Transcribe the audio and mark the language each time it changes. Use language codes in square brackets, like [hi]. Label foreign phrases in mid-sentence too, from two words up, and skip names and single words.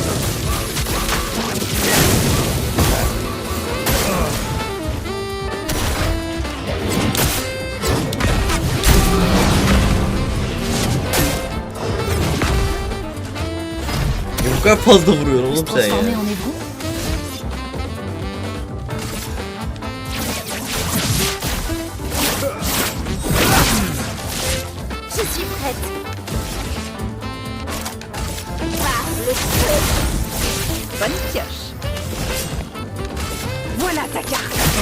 [tr] Ya bu kadar fazla vuruyor [fr] Peut se [tr] oğlum sen ya. [fr] transformer en hébreu? Je suis prête. Par le feu. Bonne pioche. Voilà ta carte.